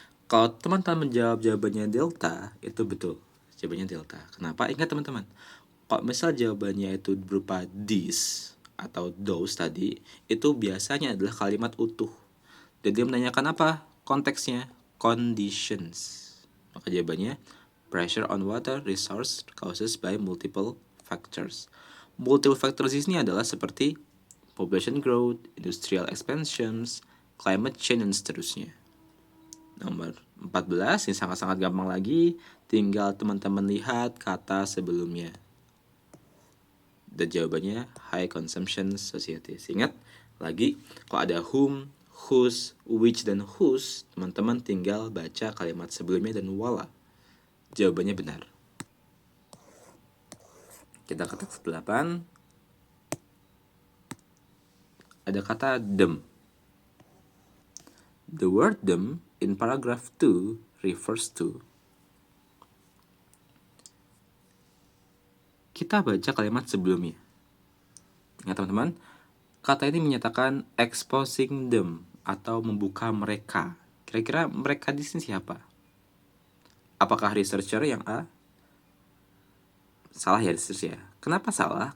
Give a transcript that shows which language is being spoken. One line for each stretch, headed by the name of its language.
Indonesian: Kalau teman-teman menjawab jawabannya delta, itu betul. Jawabannya delta. Kenapa? Ingat teman-teman, kalau misal jawabannya itu berupa this atau those tadi, itu biasanya adalah kalimat utuh. Dan dia menanyakan apa? Konteksnya, conditions. Maka jawabannya,
English: pressure on water resource causes by multiple factors. Multiple factors
Indonesian: ini adalah seperti
English: population growth, industrial expansions, climate change,
Indonesian: dan seterusnya. Nomor 14, ini sangat-sangat gampang lagi. Tinggal teman-teman lihat kata sebelumnya. Dan jawabannya
English: high consumption societies.
Indonesian: Ingat, lagi kalau ada whom, whose, which, dan whose, teman-teman tinggal baca kalimat sebelumnya dan voila, jawabannya benar. Kita ke teks 8. Ada kata them.
English: The word them in paragraph 2 refers to.
Indonesian: Kita baca kalimat sebelumnya. Ingat teman-teman, kata ini menyatakan
English: exposing them
Indonesian: atau membuka mereka. Kira-kira mereka di sini siapa? Apakah researcher yang A? Salah ya researcher ya. Kenapa salah?